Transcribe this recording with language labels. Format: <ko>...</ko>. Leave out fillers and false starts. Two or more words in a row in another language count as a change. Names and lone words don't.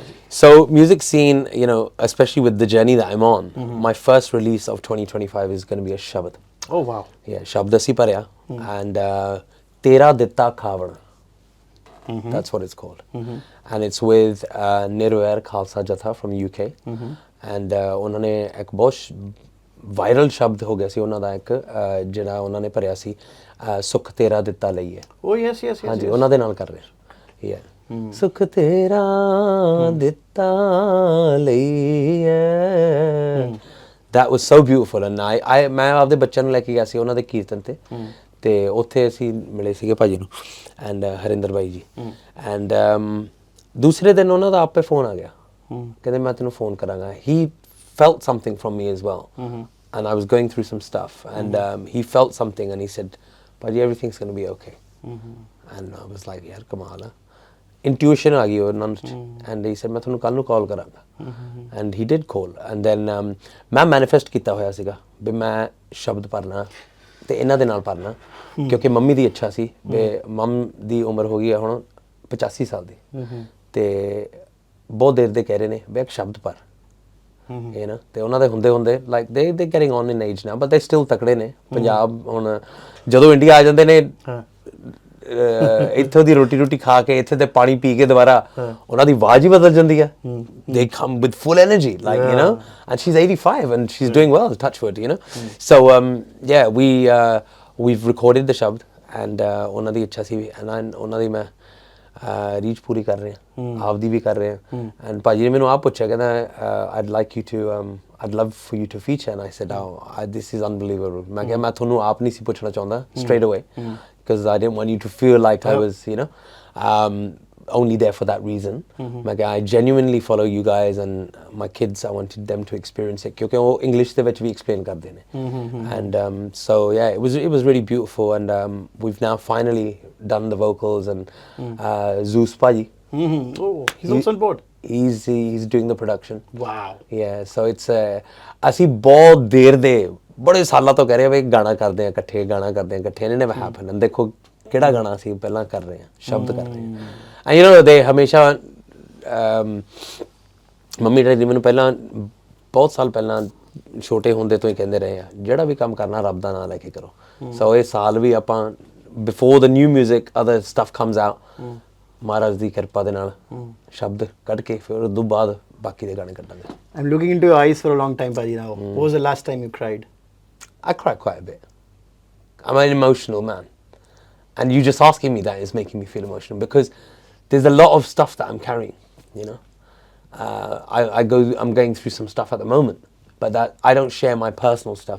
<en>So music scene, you know, especially with the journey that I'm on, my first release of 2025 is going to be a shabad. Oh wow. Yeah,</en> <pa>ਸ਼ਬਦ ਅਸੀਂ ਪੜ੍ਹਿਆ</pa> <en>and Tera Ditta Khavana. That's what it's called. And it's with Nirvair Khalsa Jatha from UK.</en> <pa>And ਉਨ੍ਹਾਂ ਨੇ ਇੱਕ ਬਹੁਤ ਵਾਇਰਲ ਸ਼ਬਦ ਹੋ ਗਿਆ ਸੀ ਉਨ੍ਹਾਂ ਦਾ ਇੱਕ ਜਿਹੜਾ ਉਨ੍ਹਾਂ ਨੇ ਭਰਿਆ ਸੀ ਸੁੱਖ ਤੇਰਾ ਦਿੱਤਾ ਲਈਏ.</pa> <en>Oh yes.</en> <pa>ਹਾਂ ਜੀ, ਉਨ੍ਹਾਂ ਦੇ ਨਾਲ ਕਰ ਰਹੇ ਹੈਂ. ਸੁੱਖ ਤੇਰਾ ਦਿੱਤਾ ਲਈਏ.</pa> <en>That was so beautiful</en> <pa>and ਮੈਂ ਆਪਦੇ ਬੱਚਿਆਂ ਨੂੰ ਲੈ ਕੇ ਗਿਆ ਸੀ ਉਹਨਾਂ ਦੇ ਕੀਰਤਨ ਤੇ ਉੱਥੇ ਅਸੀਂ ਮਿਲੇ ਸੀਗੇ ਭਾਜੀ ਨੂੰ ਐਂਡ ਹਰਿੰਦਰ ਭਾਈ ਜੀ ਐਂਡ ਦੂਸਰੇ ਦਿਨ ਉਹਨਾਂ ਦਾ ਆਪੇ ਫੋਨ ਆ ਗਿਆ ਕਹਿੰਦੇ ਮੈਂ ਤੈਨੂੰ ਫੋਨ ਕਰਾਂਗਾ.</pa> <en>He felt something from me as well. And I was going through some stuff and he felt something and he said, Paji, everything's going to be okay. And I was like,</en> <pa>ਯਾਰ ਕਮਾਲ ਹੈ। Intuition ਆ ਗਈ ਉਹਨਾਂ ਚ</pa> <en>and he said</en> <pa>ਮੈਂ ਤੁਹਾਨੂੰ ਕੱਲ ਨੂੰ ਕਾਲ ਕਰਾਂਗਾ.</pa> <en>And he did call and then</en> <pa>ਮੈਂ ਮੈਨੀਫੈਸਟ ਕੀਤਾ ਹੋਇਆ ਸੀਗਾ ਵੀ ਮੈਂ ਸ਼ਬਦ ਪੜਨਾ ਤੇ ਇਹਨਾਂ ਦੇ ਨਾਲ ਪੜਨਾ ਕਿਉਂਕਿ ਮੰਮੀ ਦੀ ਇੱਛਾ ਸੀ ਵੀ ਮੰਮ ਦੀ ਉਮਰ ਹੋ ਗਈ ਹੈ ਹੁਣ 85 ਸਾਲ ਦੀ ਤੇ ਬਹੁਤ ਦੇਰ ਦੇ ਕਹਿ ਰਹੇ ਨੇ ਵੀ ਇੱਕ ਸ਼ਬਦ ਪੜ</pa> <en>you know</en> <pa>ਤੇ ਉਹਨਾਂ ਦੇ ਹੁੰਦੇ</pa> <en>like they getting on in age now but they still</en> <pa>ਤਕੜੇ ਨੇ. ਪੰਜਾਬ ਹੁਣ ਜਦੋਂ ਇੰਡੀਆ ਆ ਜਾਂਦੇ ਨੇ ਇੱਥੋਂ ਦੀ ਰੋਟੀ ਖਾ ਕੇ ਇੱਥੇ ਤੇ ਪਾਣੀ ਪੀ ਕੇ ਦੁਬਾਰਾ ਉਹਨਾਂ ਦੀ ਆਵਾਜ਼ ਹੀ ਬਦਲ ਜਾਂਦੀ ਹੈ.</pa> <en>They come with full energy like you know and she's 85 and she's doing well, touch wood, you know. So yeah, we've recorded the shabd</en> <pa>and ਉਹਨਾਂ ਦੀ ਇੱਛਾ ਸੀ and ਉਹਨਾਂ ਦੀ ਮੈਂ ਰੀਚ ਪੂਰੀ ਕਰ ਰਹੇ ਹਾਂ ਆਪਦੀ ਵੀ ਕਰ ਰਹੇ ਹਾਂ.</pa> <en>and</en> <pa>ਭਾਜੀ ਨੇ ਮੈਨੂੰ ਆਪ ਪੁੱਛਿਆ ਕਹਿੰਦਾ</pa> <en>I'd love for you to feature and I said this is unbelievable.</en> <pa>ਮੈਂ ਕਿਹਾ ਮੈਂ ਤੁਹਾਨੂੰ ਆਪ ਨਹੀਂ ਸੀ ਪੁੱਛਣਾ ਚਾਹੁੰਦਾ</pa> <en>straight away because I didn't want you to feel like I was you know only there for that reason.</en> <pa>ਮੈਂ ਕਿਹਾ</pa> <en>I genuinely follow you guys and my kids I wanted them to experience it</en> <pa>ਕਿਉਂਕਿ ਉਹ ਇੰਗਲਿਸ਼ ਦੇ ਵਿੱਚ ਵੀ explain ਕਰਦੇ ਨੇ</pa> <en>and so yeah it was really beautiful and we've now finally done the vocals and Zeus Paji oh he's also on board. He's doing the production. Wow. Yeah, so it's</en> <pa>ਅਸੀਂ ਬਹੁਤ ਦੇਰ ਦੇ ਬੜੇ ਸਾਲਾਂ ਤੋਂ ਕਹਿ ਰਹੇ ਹਾਂ ਵੀ ਗਾਣਾ ਕਰਦੇ ਆ ਇਕੱਠੇ</pa> <en>and never happened and</en> <pa>ਦੇਖੋ ਕਿਹੜਾ ਗਾਣਾ ਅਸੀਂ ਪਹਿਲਾਂ ਕਰ ਰਹੇ ਹਾਂ ਸ਼ਬਦ ਕਰ ਰਹੇ ਹਾਂ</pa> <en>and you know they</en> <pa>ਹਮੇਸ਼ਾ ਮੰਮੀ ਡੈਡੀ ਮੈਨੂੰ ਪਹਿਲਾਂ ਬਹੁਤ ਸਾਲ ਪਹਿਲਾਂ ਛੋਟੇ ਹੁੰਦੇ ਤੋਂ ਹੀ ਕਹਿੰਦੇ ਰਹੇ ਆ ਜਿਹੜਾ ਵੀ ਕੰਮ ਕਰਨਾ ਰੱਬ ਦਾ ਨਾਮ ਲੈ ਕੇ ਕਰੋ. ਸੋ ਇਹ ਸਾਲ ਵੀ ਆਪਾਂ</pa> <en>before the new music other stuff comes out</en> <pa>ਮਹਾਰਾਜ ਦੀ ਕਿਰਪਾ ਦੇ ਨਾਲ ਸ਼ਬਦ ਕੱਢ ਕੇ ਫਿਰ ਉਦੋਂ ਬਾਅਦ ਬਾਕੀ ਦੇ ਗਾਣੇ ਕੱਢਾਂਗੇ.</pa> <en>I'm looking into your eyes for a long time, Paji, now. What was the last time you cried? I cry quite a bit. I'm an emotional man. And you just asking me that is making me feel emotional because there's a lot of stuff that I'm carrying, you know. I'm going through some stuff at the moment, but that I don't share my personal stuff.</en>